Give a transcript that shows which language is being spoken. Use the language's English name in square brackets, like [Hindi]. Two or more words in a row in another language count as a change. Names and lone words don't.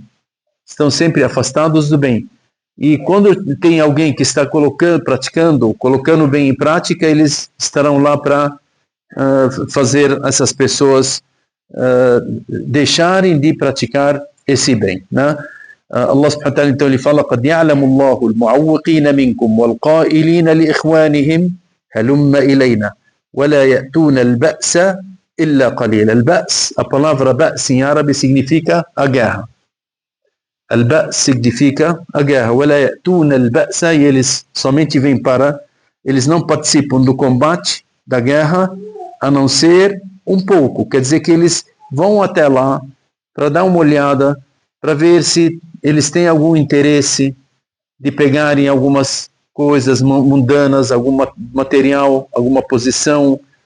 [Portuguese] Estão sempre afastados do bem. E quando tem alguém que está colocando o bem em prática, eles estarão lá para fazer essas pessoas deixarem de praticar esse bem, né? Allah [Arabic] سبحانه وتعالى [Portuguese] então ele fala: [Arabic] قَدْ يَعْلَمُ اللَّهُ الْمُعَوِّقِينَ مِنْكُمْ وَالْقَائِلِينَ لِإِخْوَانِهِمْ هَلُمَّ إِلَيْنَا وَلَا يَأْتُونَ الْبَأْسَ إِلَّا قَلِيلًا. البأس, [Portuguese] a palavra ba's em árabe significa a guerra. Al-ba's significa a guerra. [Arabic] وَلَا يَأْتُونَ الْبَأْسَ, [Portuguese] e eles somente vêm eles não participam do combate, da guerra, a não ser um pouco. Quer dizer que eles vão até lá para dar uma olhada, para ver se eles têm algum interesse de pegarem algumas coisas mundanas, algum material, alguma posição.